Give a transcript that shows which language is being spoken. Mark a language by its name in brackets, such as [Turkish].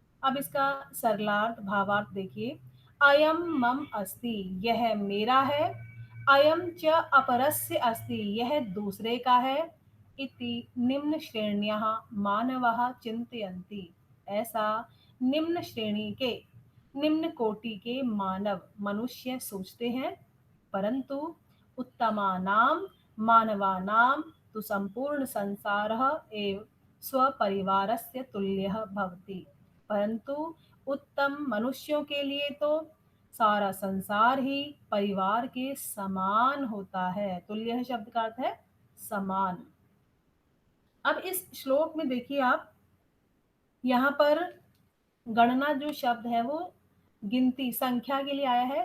[Hindi] अब इसका सरलार्थ भावार्थ देखिए। [Sanskrit] अयम मम अस्ति, [Hindi] यह मेरा है। [Sanskrit] अयम च अपरस्य अस्ति, [Hindi] यह दूसरे का है। [Sanskrit] इति निम्न श्रेण्यः मानवः चिन्तयन्ति, [Hindi] ऐसा निम्न श्रेणी के, निम्न कोटि के मानव मनुष्य सोचते हैं। [Sanskrit] परंतु उत्तमानां मानवानां तु संपूर्ण संसारः एव स्वपरिवारस्य तुल्यः भवति। [Hindi] परंतु उत्तम मनुष्यों के लिए तो सारा संसार ही परिवार के समान होता है। तुल्य शब्द का अर्थ है समान। अब इस श्लोक में देखिए आप, यहाँ पर गणना जो शब्द है वो गिनती संख्या के लिए आया है।